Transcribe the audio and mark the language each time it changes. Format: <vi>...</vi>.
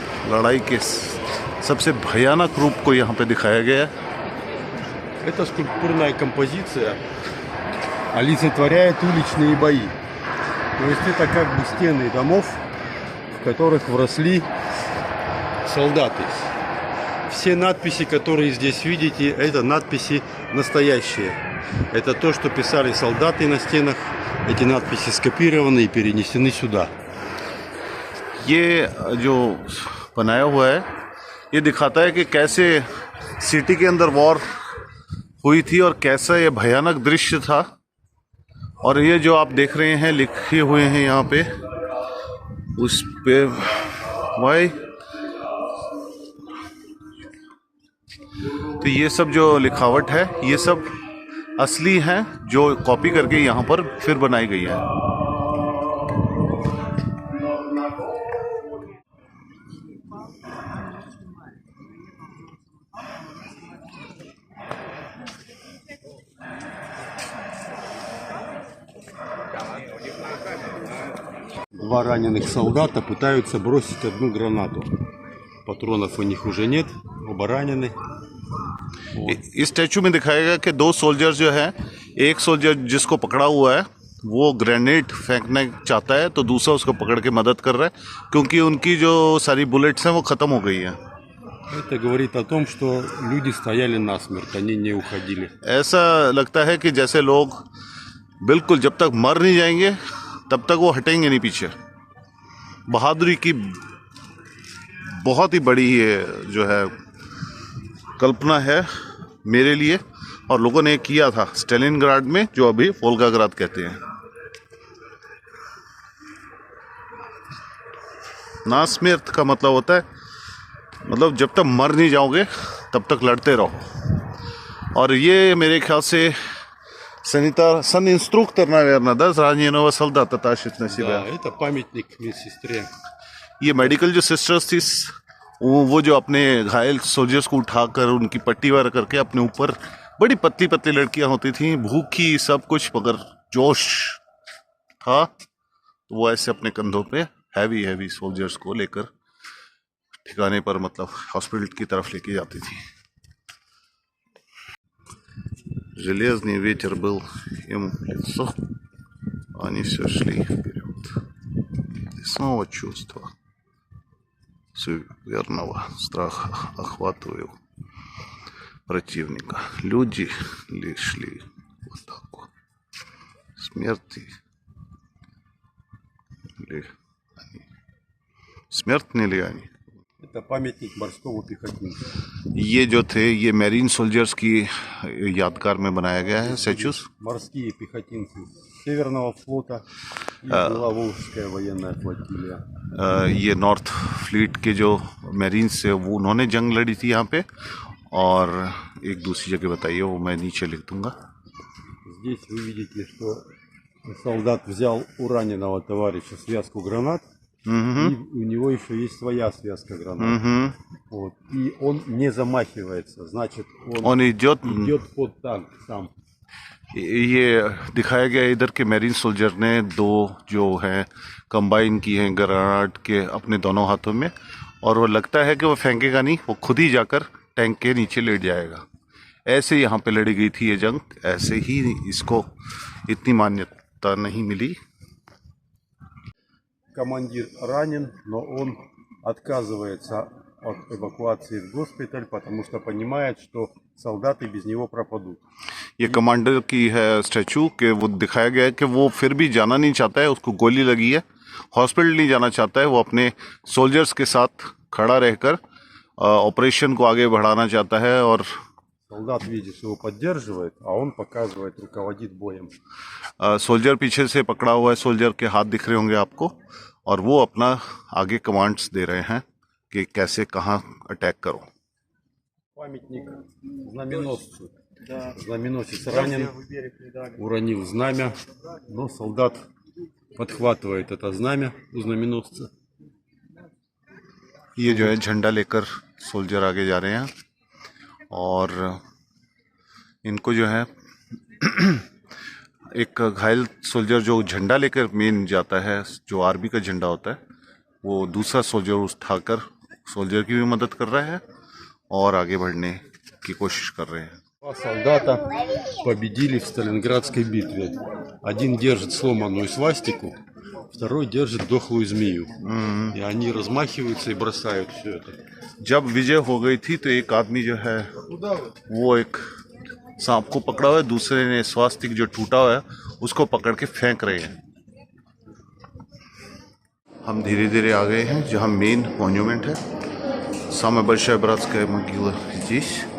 <hi>लड़ाई के सबसे भयानक रूप को यहाँ पे दिखाया गया है.</hi> <ru>Эта скульптурная композиция олицетворяет уличные бои. То есть это как бы стены домов, в которых вросли солдаты. Все надписи, которые здесь видите, это надписи настоящие. Это то, что писали солдаты на стенах. Эти надписи скопированы и перенесены сюда.</ru> <hi>ये जो बनाया हुआ है ये दिखाता है कि कैसे सिटी के अंदर वॉर हुई थी और कैसा ये भयानक दृश्य था. और ये जो आप देख रहे हैं लिखे हुए हैं यहाँ पे उस पे भाई, तो ये सब जो लिखावट है ये सब असली हैं जो कॉपी करके यहाँ पर फिर बनाई गई है.</hi> <ru>Два раненых солдата пытаются бросить одну гранату. Патронов у них уже нет, оба ранены.</ru> <hi>इस स्टैचू में दिखाएगा कि दो सोल्जर्स जो हैं एक सोल्जर जिसको पकड़ा हुआ है वो ग्रेनेड फेंकना चाहता है, तो दूसरा उसको पकड़ के मदद कर रहा है क्योंकि उनकी जो सारी बुलेट्स हैं वो ख़त्म हो गई हैं।</hi> <ru>Это говорит о том, что люди стояли насмерть, они не уходили.</ru> <hi>ऐसा लगता है कि जैसे लोग बिल्कुल जब तक मर नहीं जाएंगे तब तक वो हटेंगे नहीं पीछे। बहादुरी की बहुत ही बड़ी ये जो है कल्पना है मेरे लिए, और लोगों ने किया था स्टेलिनग्राड में, जो अभी वोल्गाग्राद कहते हैं। नास्मेर्त का मतलब होता है, मतलब जब तक मर नहीं जाओगे तब तक लड़ते रहो। और ये मेरे ख्याल से सन</hi> <ru>инструкторна, наверное, да, раненого солдата тащит на себя. Да, это памятник медсестре.</ru> <hi>ये मेडिकल जो सिस्टर्स थी वो जो अपने घायल सोल्जर्स को उठाकर उनकी पट्टी वगैरह करके अपने ऊपर, बड़ी पतली पतली लड़कियां होती थी, भूखी सब कुछ, मगर जोश था, तो वो ऐसे अपने कंधों पे हैवी सोल्जर्स को लेकर ठिकाने पर, मतलब हॉस्पिटल की तरफ लेके जाती थी।</hi> <ru>Железный ветер был им в лицо, они все шли вперед. И снова чувство суеверного страха охватывал противника. Люди ли шли в атаку? Смерти ли они? Смертны ли они? Это памятник морского пехотинца.</ru> <hi>ये जो थे ये मैरीन सोल्जर्स की यादगार में बनाया गया है स्टैचूज।</hi> <ru>Морские пехотинцы Северного флота и Беловолжская военная флотилия.</ru> <hi>ये नॉर्थ फ्लीट के जो मैरीन्स है वो उन्होंने जंग लड़ी थी यहाँ पे, और एक दूसरी जगह बताइए वो मैं नीचे लिख दूंगा।</hi> <ru>Здесь вы видите, что солдат взял у раненого товарища связку гранат, и у него еще есть своя связка гранат. Вот. И он не замахивается, значит, он идет под танк сам.</ru> <hi>ये दिखाया गया इधर के मैरीन सोल्जर ने दो जो है कंबाइन की हैं ग्रेनेड के अपने दोनों हाथों में, और वो लगता है कि वो फेंकेगा नहीं, वो खुद ही जाकर टैंक के नीचे लेट जाएगा। ऐसे यहाँ पे लड़ी गई थी ये जंग, ऐसे ही इसको इतनी मान्यता नहीं मिली।</hi> <ru>Командир ранен, но он отказывается от эвакуации в госпиталь, потому что понимает, что солдаты без него пропадут.</ru> <hi>ये कमांडर की है स्टैचू के, वो दिखाया गया है कि वो फिर भी जाना नहीं चाहता है, उसको गोली लगी है, हॉस्पिटल नहीं जाना चाहता है, वो अपने सोल्जर्स के साथ खड़ा रहकर ऑपरेशन को आगे बढ़ाना चाहता है। और</hi> <ru>солдат видит, что его поддерживает, а он показывает, руководит боем.</ru> <hi>सोल्जर पीछे से पकड़ा हुआ है, सोल्जर के हाथ दिख रहे होंगे आपको, और वो अपना आगे कमांड्स दे रहे हैं कि कैसे कहाँ अटैक करो।</hi> <ru>Памятник знаменосцу. Знаменосец ранен, уронил знамя, но солдат подхватывает это знамя у знаменосца.</ru> <hi>ये जो है झंडा लेकर सोल्जर आगे जा रहे हैं, और इनको जो है एक घायल सोल्जर जो झंडा लेकर मेन जाता है, जो आर्मी का झंडा होता है, वो दूसरा सोल्जर उठाकर सोल्जर की भी मदद कर रहा है और आगे बढ़ने की कोशिश कर रहे हैं।</hi> <ru>Два солдата победили в Сталинградской битве. Один держит сломанную свастику, второй держит дохлую змею. И они размахиваются и бросают все это.</ru> <hi>जब विजय हो गई थी तो एक आदमी जो है वो एक सांप को पकड़ा हुआ है, दूसरे ने स्वास्तिक जो टूटा हुआ है उसको पकड़ के फेंक रहे हैं। हम धीरे धीरे आ गए हैं जहाँ मेन मॉन्यूमेंट है,</hi> <ru>самая большая братская могила здесь।</ru>